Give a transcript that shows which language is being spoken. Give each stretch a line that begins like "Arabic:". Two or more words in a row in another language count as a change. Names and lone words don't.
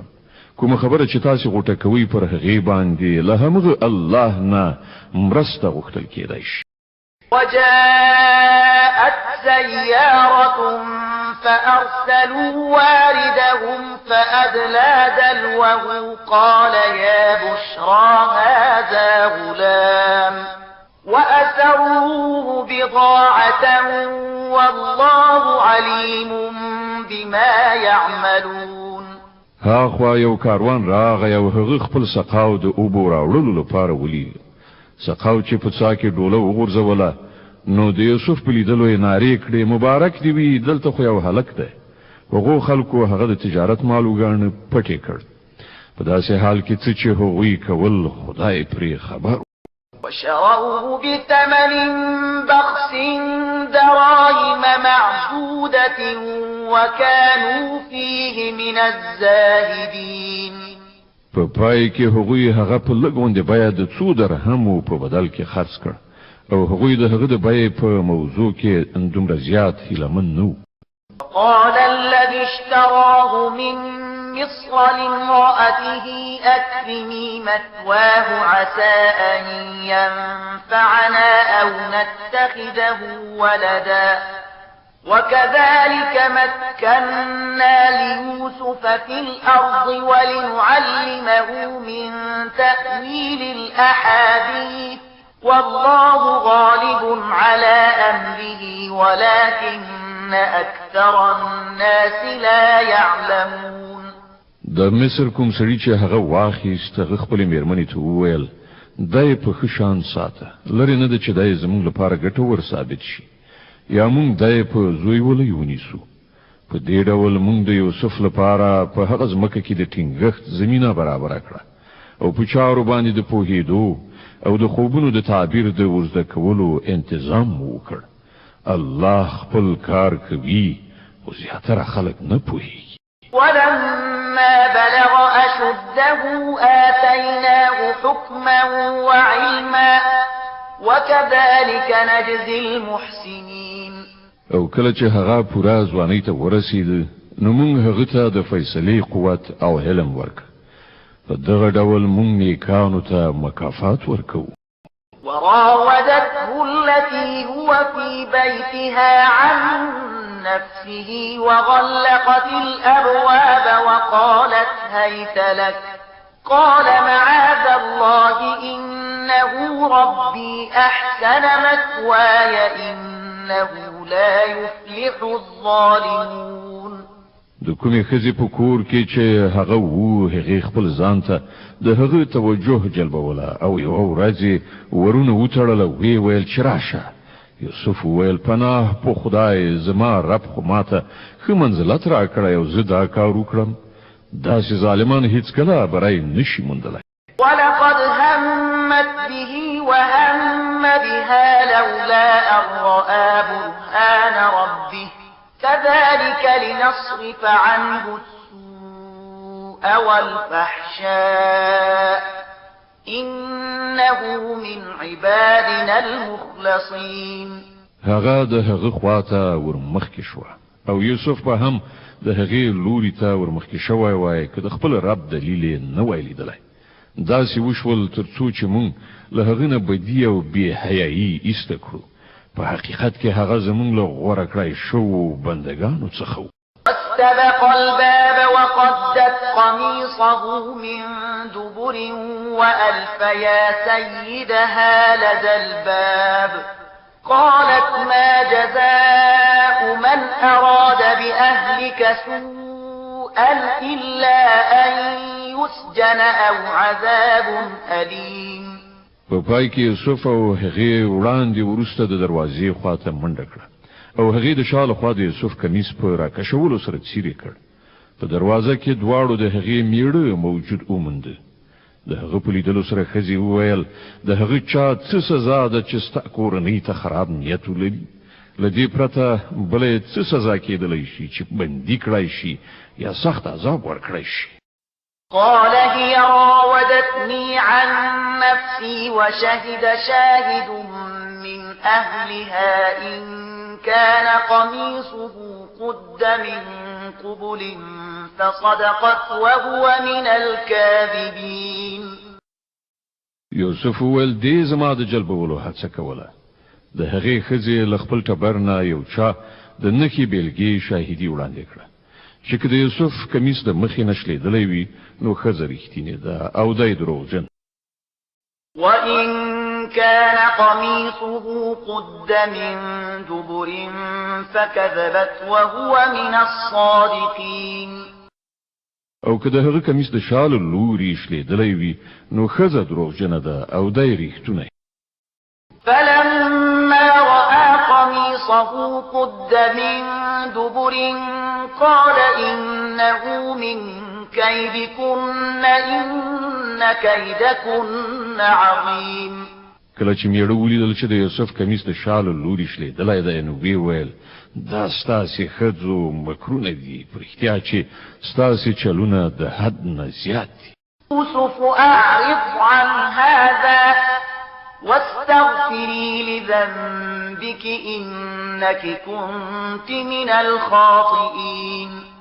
Pashto: کومه خبره چې تاسې غوټه کوئ پر هغې باندې له همغه الله نه مرسته غوښتل کېدی شي.
Arabic: وجاءت سيارة فأرسلوا واردهم فأدلى دلوه قال يا بشرى هذا غلام وأسروه بضاعة والله عليم بما يعملون.
Pashto: هاخوا یو کاروان راغی او هغه خپل سقاو د اوبو راوړلو لپاره ولید. سقاو چې په څاه کې ډوله وغورځوله نو د یوسف په لیدلو یې نارې کړې مبارک دی وي دلته خو یو هلک دی. هغو خلکو هغه د تجارت مال وګاڼه پټې کړ. په داسې حال کې څه چې هغوی کول خدای پرې خبر.
Arabic: وشروه بثمن بخس دراهم معدودة وكانوا فيه من الزاهدين.
Pashto: په پای کې هغوی هغه په لګوندې بیه د 2 درهمو په بدل کې خرڅ کړ او هغوی د هغه د بیې په موضوع کې دومره زیات هیلهمن نه و.
Arabic: قال الذي اشتراه من مصر لامرأته أكرمي مثواه عسى أن ينفعنا أو نتخذه ولدا وكذلك مكنا ليوسف في الأرض ولنعلمه من تأويل الأحاديث والله غالب على أمره ولكن أكثر الناس لا يعلمون.
Pashto: د مصر کوم سړي چې هغه واخیست هغه خپل میرمنې ته وویل دای په ښه شان ساته لري نه ده چې دای زموږ لپاره ګټور ثابت شي یا موږ دای په زوی ولې ونیسو. په دې ډول موږ د یوسف لپاره په هغه ځمکه کې د ټینګښت زمینه برابره کړه او په چارو باندې د پوهېدو او د خوبونو د تعبیر د ورزده کولو انتظام وکړ. الله خپل کار کوي او زیاتره خلک نه پوهیږي.
Arabic: ولما بلغ أشده آتيناه حكما وعلما وكذلك نجزي المحسنين.
Pashto: او کله چې هغه پوره ځوانۍ ته ورسید نو موږ هغه ته د فیصلې قوت او علم ورک. په دغه ډول موږ نیکانو ته مکافات ورکو.
Arabic: وراودته التي هو في بيتها عن نفسه وغلقت الأبواب وقالت هيت لك قال معاذ الله إنه ربي أحسن مثواي إنه لا يفلح الظالمون.
Pashto: د کومې ښځې په کور کې چې هغه وو هغې خپل ځان ته د هغه توجه جلبوله او یوه ورځ ورونه وتړله ویې ویل چې راشه. یوسف وویل پناه په خدای زما رب خو ماته ښه منزلت راکړی او زه دا کار وکړم. داسې ظالمان هیڅکله بری نشي موندلی.
Arabic: ولقد همت به وهم بها لولا أن رأى برهان ربه كذلك لنصرف عنه السوء والفحشاء إنه من عبادنا المخلصين.
Pashto: هغه د هغه خواته ورمخکې شوه او یوسف په هم د هغې لوري ته ورمخکې شوی وای که د خپل رب دلیل یې نه وای لیدلی. داسې وشول تر څو چې موږ له هغه نه بدي او بې حیایي ایسته کړو. په حقیقت کې هغه زموږ له غوره کړی شوو بندګانو څخه و.
Arabic: واستبق الباب وقدت قميصه من دبر وألف يا سيدها لدى الباب قالت ما جزاء من أراد بأهلك سوءا إلا أن يسجن أو عذاب أليم.
Pashto: په پای کې یوسف او هغې وړاندې وروسته د دروازې خواته منډه کړه او هغې د شا له خوا د یوسف کمیس په راکشولو سره څیرې کړ. په دروازه کې دواړو د هغې میړه موجود ومونده. د هغه په لیدلو سره ښځې وویل د هغه چا څه سزا ده چې ستا کورنۍ ته خراب نیت ولري. له دې پرته بله څه سزا کېدلی شي چې بندي کړی شي یا سخت عذاب ورکړی شي.
Arabic: قال هي راودتني عن نفسي وشهد شاهد من أهلها إن كان قميصه قد من قبل فصدقت وهو من الكاذبين.
Pashto: یوسف وویل دې زما د جلبولو هڅه کوله. د هغې ښځې له خپل ټبر نه یو چا د نښې بېلګې شاهدي وړاندې کړه چې که د یوسف کمیس د مخې نه شلېدلی وي نو ښځه رښتینې ده او دی دروغجن.
Arabic: وإن كان قميصه قد من دبر فكذبت وهو من الصادقين.
Pashto: او که د هغه کمیس د شا له لوري شلېدلی وي نو ښځه دروغجنه ده او دی رښتونی.
Arabic: فلما رأى قميصه قد من دبر قال إنه من كيدكن إن كيدكن عظيم.
Pashto: کله چې میړه ولیدل چې د یوسف کمیس د شا له لوري شلېدلی دی نو ویې ویل دا ستاسې ښځو مکرونه دي په رښتیا چې ستاسې چلونه د حد نه زیات دي.
Arabic: يوسف أعرض عن هذا واستغفري لذنبك إنك كنت من الخاطئين.